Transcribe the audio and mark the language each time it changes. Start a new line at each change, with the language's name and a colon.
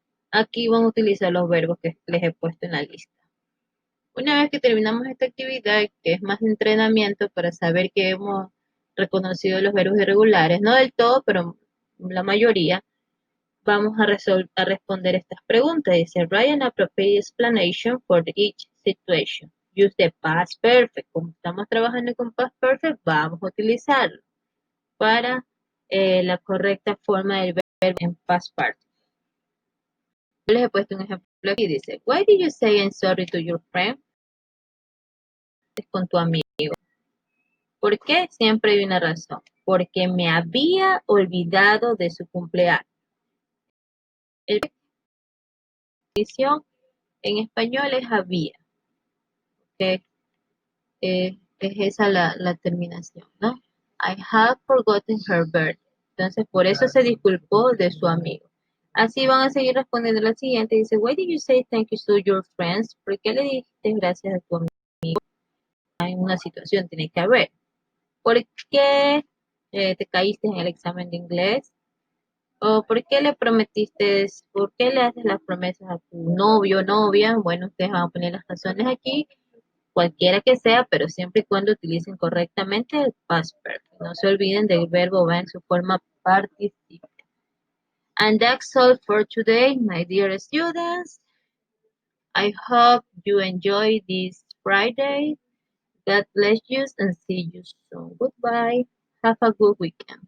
Spanish: Aquí van a utilizar los verbos que les he puesto en la lista. Una vez que terminamos esta actividad, que es más de entrenamiento para saber que hemos reconocido los verbos irregulares, no del todo, pero la mayoría, vamos a responder estas preguntas.
English: Dice, write an appropriate explanation for each situation. Use the past perfect.
Spanish: Como estamos trabajando con past perfect, vamos a utilizarlo para la correcta forma del verbo en past participle. Yo les he puesto un ejemplo aquí.
English: Dice, why did you say I'm sorry to your friend?
Spanish: Es con tu amigo. ¿Por qué? Siempre hay una razón. Porque me había olvidado de su cumpleaños. El edición en español es había, que es esa la terminación, ¿no?
English: I have forgotten her birthday.
Spanish: Entonces, por eso se disculpó de su amigo. Así van a seguir respondiendo la siguiente.
English: Dice, why did you say thank you to your friends?
Spanish: ¿Por qué le dijiste gracias a tu amigo? En una situación tiene que haber. ¿Por qué te caíste en el examen de inglés? ¿O por qué le prometiste, por qué le haces las promesas a tu novio o novia? Bueno, ustedes van a poner las razones aquí, cualquiera que sea, pero siempre y cuando utilicen correctamente el past perfect. No se olviden del verbo va en su forma participial.
English: And that's all for today, my dear students. I hope you enjoy this Friday. God bless you and see you soon. Goodbye. Have a good weekend.